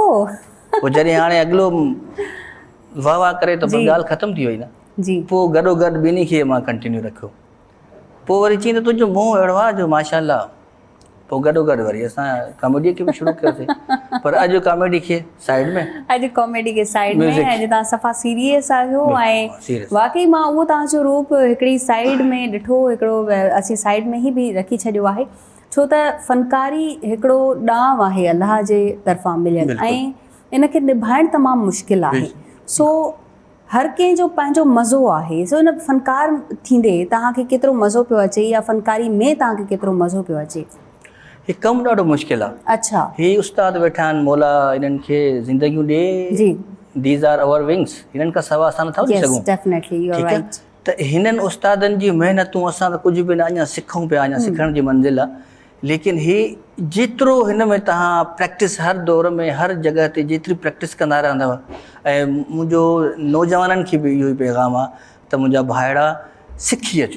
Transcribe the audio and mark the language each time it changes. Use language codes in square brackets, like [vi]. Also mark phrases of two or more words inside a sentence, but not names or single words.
[sd] पोइ जॾहिं हाणे अॻिलो वाह वाह करे त जी। ॻाल्हि ख़तमु थी वई न। जी। पोइ गॾोगॾु ॿिन्ही खे मां कंटिन्यू रखियो। पोइ वरी चई त तुंहिंजो मुंहुं अहिड़ो आहे जो माशाल्लाह। पोइ गॾोगॾु वरी असां कॉमेडीअ खे बि शुरू कयोसीं, पर अॼु कॉमेडी खे साइड में, अॼु कॉमेडी के साइड में, Music। अॼु तव्हां सफ़ा सीरियस आहियो। ऐं serious। वाकई मां उहो तव्हांजो रूप हिकिड़ी साइड में ॾिठो, हिकिड़ो असीं साइड में ई बि रखी छॾियो आहे, छो त फ़नकारी हिकिड़ो ॾांव आहे अलाह जे तरफ़ां मिलियल, बिल्कुलु। ऐं इनखे निभाइणु तमामु मुश्किल आहे। बिल्कुलु। सो हर कंहिंजो पंहिंजो मज़ो आहे। सो इन फ़नकार थींदे तव्हांखे केतिरो मज़ो पियो अचे, या फ़नकारी में तव्हांखे केतिरो मज़ो पियो अचे? हीउ कमु ॾाढो मुश्किल आहे। अच्छा। ही उस्ताद वेठा आहिनि, मौला इन्हनि खे ज़िंदगियूं ॾे। जी। [en] these are our wings. [sd] हिननि खां सवाइ असां नथा वञी सघूं। [en] definitely you are [sd] ठीकु आहे। राइट। त हिननि उस्तादनि जी महिनतूं असां त कुझु बि न अञा सिखूं पिया, अञा सिखण जी मंज़िल आहे। लेकिन ही जेतिरो हिन में तव्हां प्रैक्टिस, हर दौर में हर जॻह ते जेतिरी प्रैक्टिस कंदा रहंदव, ऐं मुंहिंजो नौजवाननि खे बि इहो ई पैगाम आहे त मुंहिंजा भाइड़ा सिखी अचो।